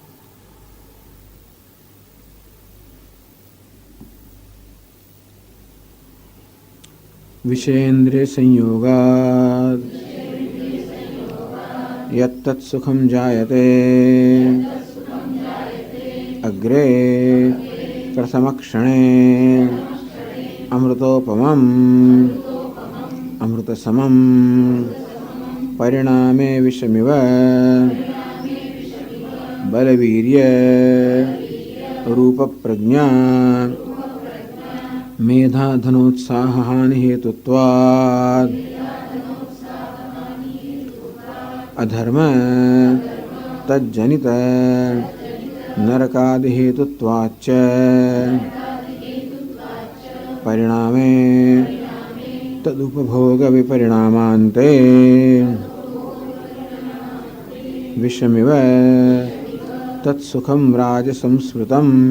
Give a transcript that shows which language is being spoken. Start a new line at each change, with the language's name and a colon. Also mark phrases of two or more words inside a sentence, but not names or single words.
Sanskrit: વિષયેન્દ્રિય સંયોગાત યત્તત સુખમ જાયતે અગ્રે પ્રથમક્ષણે અમૃતોપમં અમૃતસમં પરિણામે વિષમિવ बलवीर्य रूप प्रज्ञा मेधा धनोत्साह हानि हेतुत्वात् अधर्म तज्जनित नरकादि हेतुत्वाच्च परिणामे तदुपभोग विपरिणामान्ते विषमिव तत्सुखम राजसंस्मृतम्।